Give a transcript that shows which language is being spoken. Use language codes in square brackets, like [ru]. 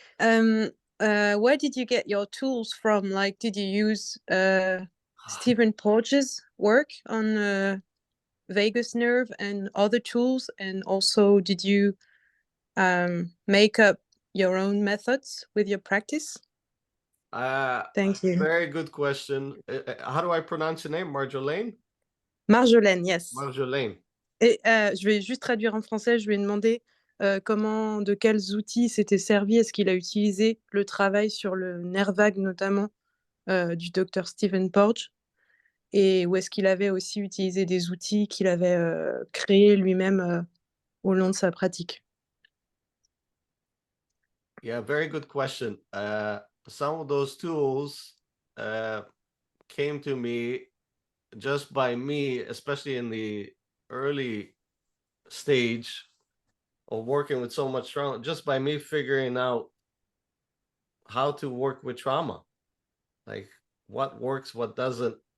[en] Where did you get your tools from? Like, did you use Stephen Porges' work on vagus nerve and other tools? And also, did you make up your own methods with your practice? Thank you. Very good question. How do I pronounce your name? Marjolaine? Marjolaine, yes. Marjolaine. [fr] Et je vais juste traduire en français. Je lui ai demandé de quels outils s'était servi. Est-ce qu'il a utilisé le travail sur le nerf vague, notamment du docteur Stephen Porges, et où est-ce qu'il avait aussi utilisé des outils qu'il avait créés lui-même au long de sa pratique. [en] Yeah, very good question. Some of those tools came to me just by me, especially in the early stage of working with so much trauma, just by me figuring out how to work with trauma, like what works, what doesn't.